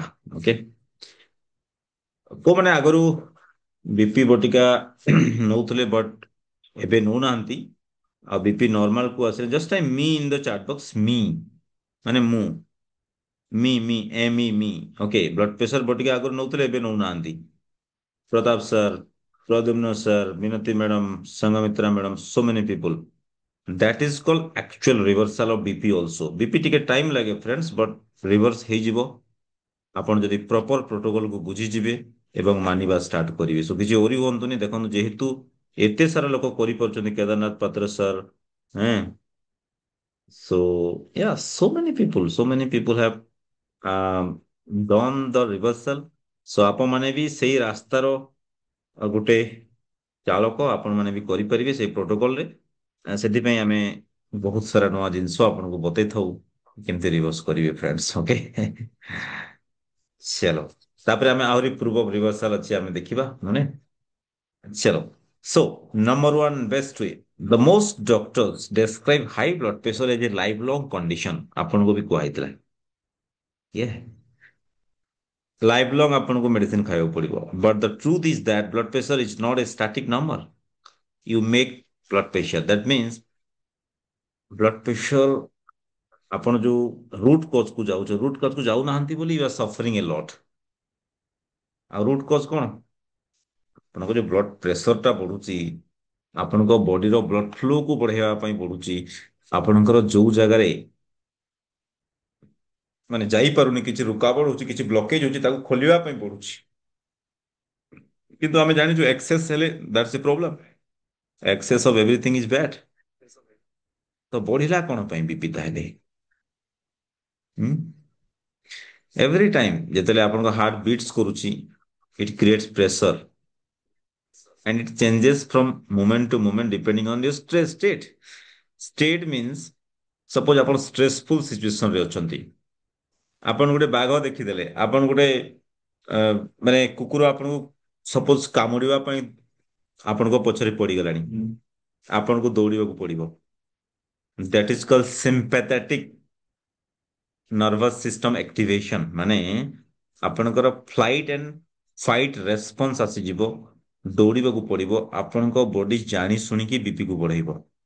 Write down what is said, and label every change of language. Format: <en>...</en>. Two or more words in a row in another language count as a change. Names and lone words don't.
<or>ଓକେ, କୋଉମାନେ ଆଗରୁ ବିପି ବଟିକା ନଉଥିଲେ ବଟ୍ ଏବେ ନଉନାହାନ୍ତି ଆଉ ବିପି ନର୍ମାଲ କୁ ଆସିଲେ,</or> <en>just time me in the chat box,</en> <or>ମି ମାନେ ମୁଁ, ମି ଓକେ। ବ୍ଲଡ ପ୍ରେସର ବଟିକା ଆଗରୁ ନଉଥିଲେ, ଏବେ ନଉନାହାନ୍ତି। ପ୍ରତାପ ସାର୍, ପ୍ରଦ୍ୟୁମ୍ନ ସାର୍, ମିନତି ମ୍ୟାଡମ, ସଂଘମିତ୍ରା ମ୍ୟାଡମ,</or> <en>so many people, that is called actual reversal of BP also।</en> <or>BP ଟିକେ ଟାଇମ ଲାଗେ ଫ୍ରେଣ୍ଡସ୍, ବଟ୍ ରିଭର୍ସ ହେଇଯିବ ଆପଣ ଯଦି ପ୍ରପର ପ୍ରୋଟୋକଲକୁ ବୁଝିଯିବେ ଏବଂ ମାନିବା ଷ୍ଟାର୍ଟ କରିବେ। ସୋ କିଛି ଓରି ହୁଅନ୍ତୁନି। ଦେଖନ୍ତୁ ଯେହେତୁ ଏତେ ସାରା ଲୋକ କରିପାରୁଛନ୍ତି, କେଦାରନାଥ ପାତ୍ର ସାର୍, ହେଁ,</or> <en>so yeah, so many people have done the reversal।</en> <or>so ଆପଣମାନେ ବି ସେଇ ରାସ୍ତାର ଗୋଟେ ଚାଳକ, ଆପଣମାନେ ବି କରିପାରିବେ ସେଇ ପ୍ରୋଟୋକଲରେ। ସେଥିପାଇଁ ଆମେ ବହୁତ ସାରା ନୂଆ ଜିନିଷ ଆପଣଙ୍କୁ ବତେଇଥାଉ କେମିତି ରିଭର୍ସ କରିବେ ଫ୍ରେଣ୍ଡସ୍। ଓକେ, ଚାଲ ତାପରେ ଆମେ ଆହୁରି ପୂର୍ବ ରିଭର୍ସାଲ ଅଛି ଆମେ ଦେଖିବା ମାନେ। ଚलो,</or> <en>so number one best way, the most doctors describe high blood pressure as a lifelong condition।</en> <or>ଆପଣଙ୍କୁ ବି କୁହାଯାଇଥିଲା,</or> <en>yeah, lifelong</en> <or>ଆପଣଙ୍କୁ ମେଡିସିନ ଖାଇବାକୁ ପଡିବ।</or> <en>but the truth is that blood pressure is not a static number। you make blood pressure, that means blood pressure</en> <or>ଆପଣ ଯୋଉ ରୁଟ କଜ୍ କୁ ଯାଉଛ, ରୁଟ କଜ୍ କୁ ଯାଉନାହାନ୍ତି ବୋଲି</or> <en>you are suffering a lot.</en> <or>ଆଉ</or> <en>root cause</en> <or>କଣ? ଆପଣଙ୍କ ଯୋଉ ବ୍ଲଡ ପ୍ରେସରଟା ବଢୁଛି, ଆପଣଙ୍କ ବଡିର ବ୍ଲଡ ଫ୍ଲୋକୁ ବଢେଇବା ପାଇଁ ବଢୁଛି, ଆପଣଙ୍କର ଯୋଉ ଜାଗାରେ ମାନେ ଯାଇପାରୁନି, କିଛି ରୁକାବଟ ହଉଛି, କିଛି ବ୍ଲକେଜ ହଉଛି, ତାକୁ ଖୋଲିବା ପାଇଁ ପଡୁଛି। କିନ୍ତୁ ଆମେ ଜାଣିଛୁ ଏକ୍ସେସ ହେଲେ</or> <en>that's a problem. excess of everything is bad.</en> <or>ତ ବଢିଲା କଣ ପାଇଁ ବିପି ତାହେଲେ?</or> <en>every time</en> <or>ଯେତେବେଳେ ଆପଣଙ୍କ ହାର୍ଟ ବିଟ୍ସ କରୁଛି,</or> <en>it creates pressure and it changes from moment to moment depending on your stress state.</en> <or>State means suppose ଆପଣ</or> <en>stressful situation</en> <or>ରେ ଅଛନ୍ତି, ଆପଣ ଗୋଟେ ବାଘ ଦେଖିଦେଲେ, ଆପଣ ଗୋଟେ ଅ, ମାନେ କୁକୁର ଆପଣଙ୍କୁ ସପୋଜ କାମୁଡିବା ପାଇଁ ଆପଣଙ୍କ ପଛରେ ପଡିଗଲାଣି, ଆପଣଙ୍କୁ ଦୌଡିବାକୁ ପଡିବ।</or> <en>that is called sympathetic nervous system activation,</en> <or>ମାନେ ଆପଣଙ୍କର</or> <en>flight and fight response</en> <or>ଆସିଯିବ, ଦୌଡ଼ିବାକୁ ପଡିବ, ଆପଣଙ୍କ ବଡି ଜାଣି ଶୁଣିକି ବିପି କୁ ବଢେଇବ।</or>